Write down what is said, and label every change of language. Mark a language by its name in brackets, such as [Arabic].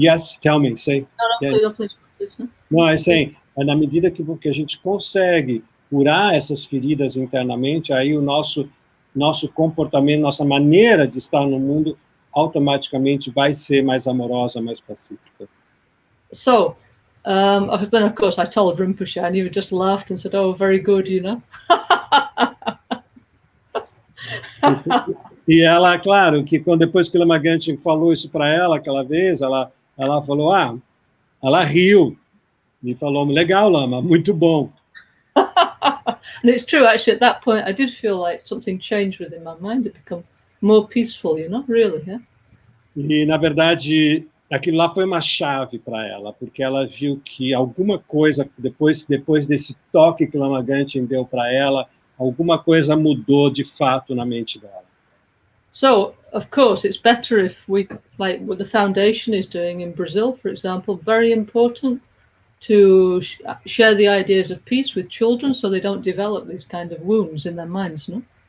[English] Yes, tell me, say. No, please. [Portuguese] Não, é assim, na medida que a gente consegue curar essas feridas internamente, aí o nosso comportamento, nossa maneira de estar no mundo, automaticamente vai ser mais amorosa, mais pacífica. [English] So, then of course I told Rinpoche, and he just laughed and said, "Oh, very good, you know." [Portuguese] E ela, claro, que depois que o Lama Gangchen falou isso para ela aquela vez, ela falou, ela riu e falou, legal, Lama, muito bom. [English] And it's true, actually, at that point, I did feel like something changed within my mind. It became more peaceful, you know, really, yeah? [Portuguese] E, na verdade, aquilo lá foi uma chave para ela, porque ela viu que alguma coisa, depois desse toque que o Lama Gangchen deu para ela, alguma coisa mudou de fato na mente dela. [English] So, of course, it's better if we, like what the foundation is doing in Brazil, for example, very important to share the ideas of peace with children so they don't develop these kind of wounds in their minds, no?